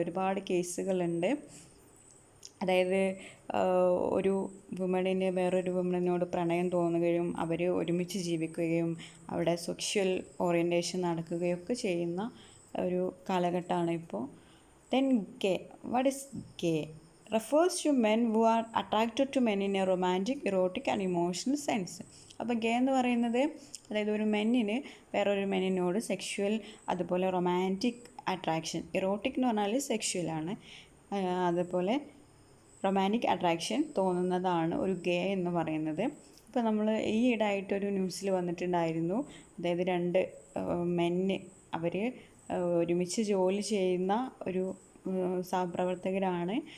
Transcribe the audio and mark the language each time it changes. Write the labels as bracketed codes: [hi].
[ml] ഒരുപാട് കേസുകളുണ്ട്. അതായത് ഒരു വുമണിന് വേറൊരു വുമണിനോട് പ്രണയം തോന്നുകയും അവർ ഒരുമിച്ച് ജീവിക്കുകയും അവിടെ സെക്ഷുവൽ ഓറിയൻറ്റേഷൻ നടക്കുകയൊക്കെ ചെയ്യുന്ന ഒരു കാലഘട്ടമാണ് ഇപ്പോൾ. [en] Then gay. What is gay? refers to men who are attracted to men in a romantic, erotic and emotional sense. [ml] അപ്പോൾ ഗേ എന്ന് പറയുന്നത് അതായത് ഒരു മെന്നിന് വേറൊരു മെന്നിനോട് സെക്ഷുവൽ അതുപോലെ റൊമാൻറ്റിക് അട്രാക്ഷൻ, ഇറോട്ടിക് എന്ന് പറഞ്ഞാൽ സെക്ഷുവലാണ്, അതുപോലെ റൊമാൻറ്റിക് അട്രാക്ഷൻ തോന്നുന്നതാണ് ഒരു ഗേ എന്ന് പറയുന്നത്. ഇപ്പോൾ നമ്മൾ ഈ ഇടായിട്ടൊരു ന്യൂസിൽ വന്നിട്ടുണ്ടായിരുന്നു. അതായത് രണ്ട് മെന്ന് അവർ ഒരുമിച്ച് ജോലി ചെയ്യുന്ന ഒരു സഹപ്രവർത്തകരാണ്.